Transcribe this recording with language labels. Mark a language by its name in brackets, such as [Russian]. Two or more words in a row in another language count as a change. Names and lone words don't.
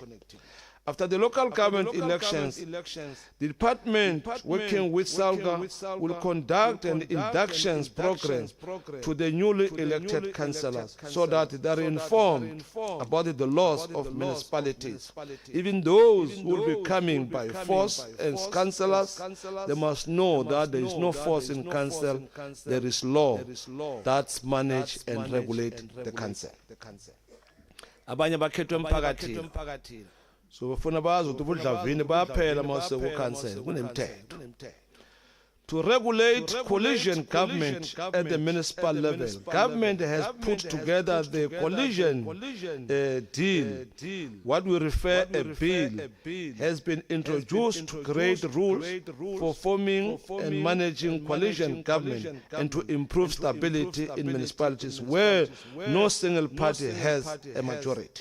[English] After the local government elections, the department, working with SALGA, will conduct an inductions program to the newly elected councillors so that they are informed about the laws of municipalities. Even those who will be coming by force as councillors, they must know that there is no force in council, there is law that manage and regulate the council. [Zulu] abanye bakhethwe emphakathini so bafuna bazi ukuthi ubudlavini bayaphela mase ku-council kunemithetho [English] to regulate coalition government at the municipal level. Government has put together the coalition deal. What we refer a bill has been introduced to create rules for forming and managing coalition government and to improve stability in municipalities where no single party has a majority.